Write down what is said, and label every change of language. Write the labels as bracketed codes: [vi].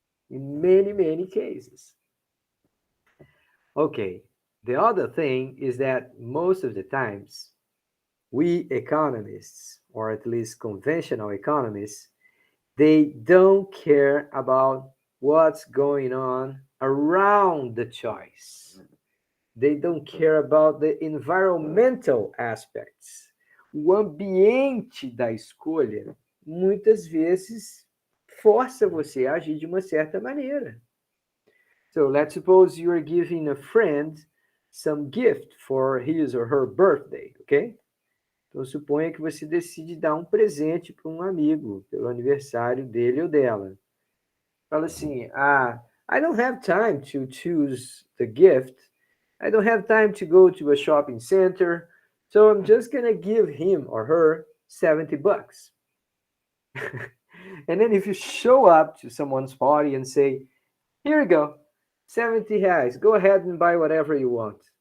[en] In many, many cases. Okay, the other thing is that most of the times, we economists, or at least conventional economists, they don't care about what's going on around the choice. They don't care about the environmental aspects. [pt] O ambiente da escolha muitas vezes força você a agir de uma certa maneira. [en] So let's suppose you are giving a friend some gift for his or her birthday, okay? [pt] Então suponha que você decide dar um presente para um amigo pelo aniversário dele ou dela. Fala assim, [en] I don't have time to choose the gift. I don't have time to go to a shopping center. So I'm just going to give him or her $70. And then if you show up to someone's party and say, here you go, 70 reais, go ahead and buy whatever you want.